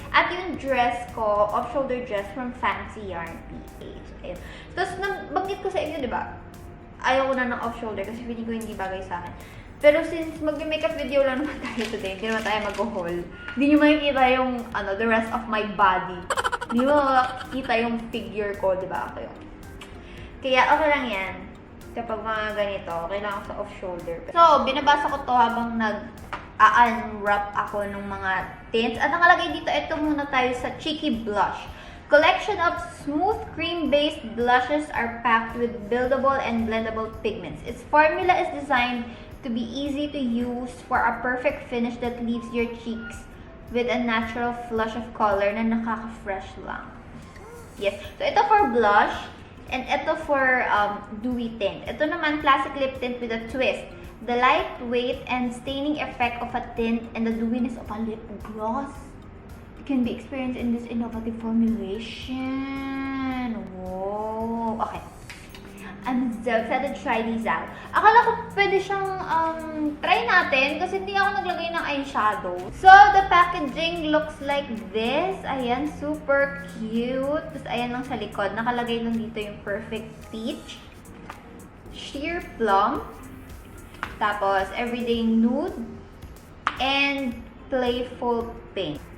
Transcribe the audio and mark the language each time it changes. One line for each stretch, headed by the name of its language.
English: At yung dress ko, off-shoulder dress from Fancy Yarn PH.
Filipino: Ayun. Tapos, nabanggit ko sa inyo, di ba? Ayaw ko na ng off-shoulder kasi feeling ko hindi bagay sa akin. Pero since mag-makeup video lang naman tayo today, hindi naman tayo mag-haul. Hindi nyo makikita yung,
English: the rest of my body.
Filipino: Hindi mo makikita yung figure ko, di ba? Ako yun. Kaya okay lang yan. Kapag mga ganito, kailangan sa off-shoulder. So, binabasa ko to habang nag-unwrap ako ng mga tints. At nakalagay dito, ito muna tayo sa Cheeky Blush.
English: Collection of smooth cream-based blushes are packed with buildable and blendable pigments. Its formula is designed to be easy to use for a perfect finish that leaves your cheeks with a natural flush of color
Filipino: na nakaka-fresh lang.
English: Yes. So,
Filipino: ito
English: for blush and ito for dewy tint. Ito naman, classic lip tint with a twist. The lightweight and staining effect of a tint and the dewiness of a lip gloss can be experienced in this innovative formulation. Whoa! Okay. I'm so excited to try these out.
Filipino: Akala ko pwede siyang try natin kasi hindi ako naglagay ng eyeshadow.
English: So, the packaging looks like this.
Filipino: Ayan, super cute. Tapos, ayan lang sa likod. Nakalagay lang dito yung Perfect Peach, Sheer Plum, tapos Everyday Nude, and Playful Pink.